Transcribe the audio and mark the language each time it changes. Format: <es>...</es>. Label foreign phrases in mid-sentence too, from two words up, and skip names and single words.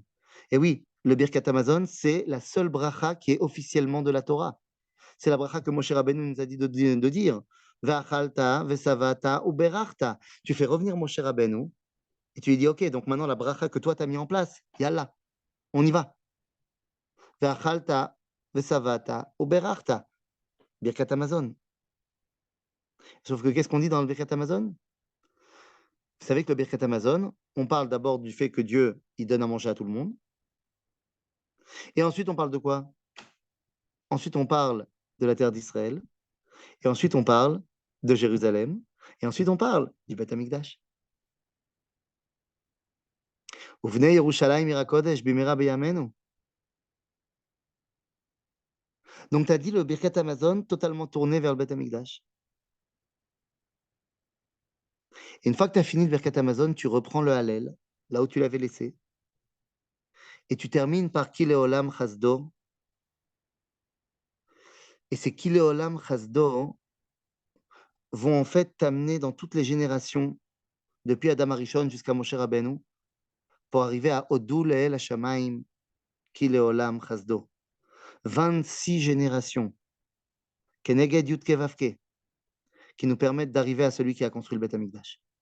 <fr>Et oui, le Birkat Hamazon, c'est la seule bracha qui est officiellement de la Torah. C'est la bracha que Moshe Rabbeinu nous a dit de dire.</fr> <he>ואכלת ושבעת וברכת.</he> <fr>Tu fais revenir Moshe Rabbeinu et tu lui dis, ok, donc maintenant la bracha que toi tu as mis en place, yallah, on y va.</fr> <he>ואכלת ושבעת וברכת.</he> <fr>Birkat Hamazon. Sauf que qu'est-ce qu'on dit dans le Birkat Hamazon? Vous savez que le Birkat Hamazon, on parle d'abord du fait que Dieu, il donne à manger à tout le monde. Et ensuite, on parle de quoi? Ensuite, on parle de la terre d'Israël. Et ensuite, on parle de Jérusalem. Et ensuite, on parle du Beth Amikdash.</fr> <he>ובנה ירושלים עיר הקודש במהרה בימינו.</he> <fr>Donc, tu as dit le Birkat Hamazon totalement tourné vers le Beth Amikdash. Et une fois que tu as fini le Birkat Hamazon, tu reprends le Hallel, là où tu l'avais laissé. Et tu termines par</fr> <he>כי לעולם חסדו.</he> <fr>Et ces</fr> <he>כי לעולם חסדו</he> <fr>vont en fait t'amener dans toutes les générations, depuis Adam Arishon jusqu'à Moshe Rabbeinu, pour arriver à</fr> <he>הודו לאל השמים כי לעולם חסדו.</he> <fr>26 générations,</fr> <he>כנגד יוד קא ואו קא,</he> <fr>qui nous permettent d'arriver à celui qui a construit le Beth Amikdash.</fr>